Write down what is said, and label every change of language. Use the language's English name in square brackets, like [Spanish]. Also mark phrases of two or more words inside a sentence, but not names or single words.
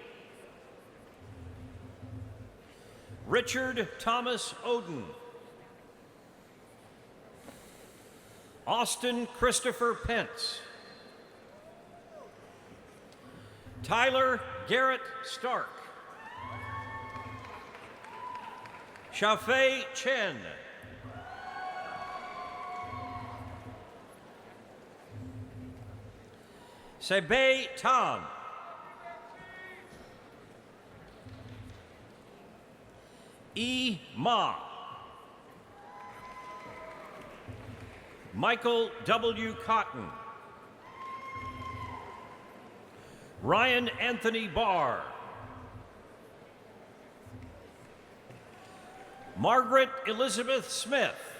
[English] Richard Thomas Oden. Austin Christopher Pence. Tyler Garrett Stark. Shafei Chen. Sebei Tan. E. Ma. Michael W. Cotton. Ryan Anthony Barr. Margaret Elizabeth Smith.